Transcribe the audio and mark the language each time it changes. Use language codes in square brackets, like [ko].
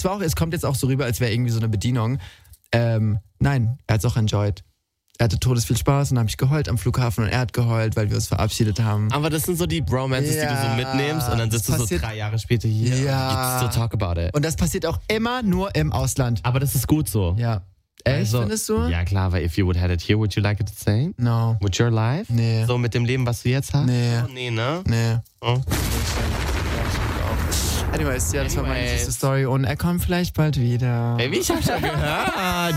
[de] Es kommt jetzt auch so rüber, als wäre irgendwie so eine Bedienung. Nein, er hat es auch enjoyed. Er hatte todes viel Spaß und habe ich geheult am Flughafen und er hat geheult, weil wir uns verabschiedet haben. Aber das sind so die Bromances, die du so mitnimmst und dann sitzt du so 3 Jahre später hier. Ja. [en] So talk about it. [de] Und das passiert auch immer nur im Ausland. Aber das ist gut so. Ja. Echt, also, findest du? Ja, klar, weil [en] if you would have it here, would you like it the same? No. With your life? [de] Nee. So mit dem Leben, was du jetzt hast? Nee. Oh, nee, ne? Nee. Oh. Anyways, ja, das war meine süße Story. Und er kommt vielleicht bald wieder. Baby, ich hab schon gehört.